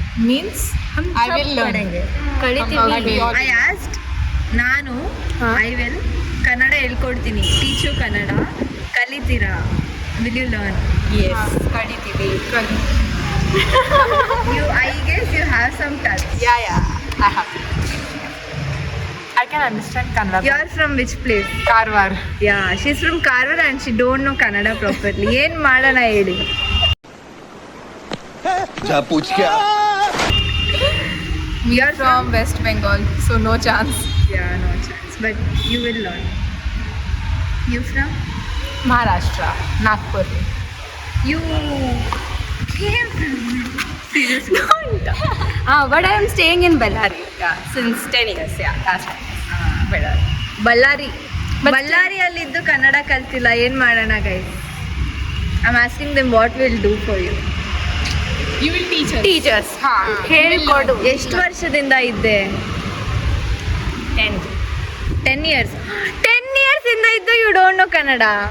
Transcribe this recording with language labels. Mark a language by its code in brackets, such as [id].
[en] Means I will learn. [kn] ಕಲಿತೀವಿ. [en] I asked, [kn] ನಾನು I will Kannada ಹೇಳ್ಕೊಡ್ತೀನಿ, ಟೀಚು Kannada, ಕಲಿತೀರಾ? [en] Will you learn? Yes. [kn] ಕಲಿತೀವಿ. [en] You, I guess you have some touch. Yeah. I have. I can understand Kannada. You are from which place? Karwar. Yeah, she's from Karwar and she don't know Kannada properly. [kn] ಏನ್ ಮಾಡೋಣ ಹೇಳಿ? [hi] जा पूछ क्या [en] We are From West Bengal, so no chance. Yeah, no chance. But you will learn. You from? Maharashtra, Nagpur. You came from? Seriously? But I am staying in Bellary since 10 years. Yeah, that's right. Bellary. [kn] Ballari. [en] But [kn] ಬಳ್ಳಾರಿಯಲ್ಲಿದ್ದು Kannada ಕಲ್ತಿಲ್ಲ, ಏನ್ ಮಾಡೋಣ guys? [en] I'm asking them what will do for you. You will teach us. Teach us. [kn] ಹೇಳ್ಕೊಡು. ಎಷ್ಟು ವರ್ಷದಿಂದ ಇದ್ದೆ? [en] 10 years. 10 years [kn] ಇಂದ ಇದ್ದು [en] you don't know Kannada?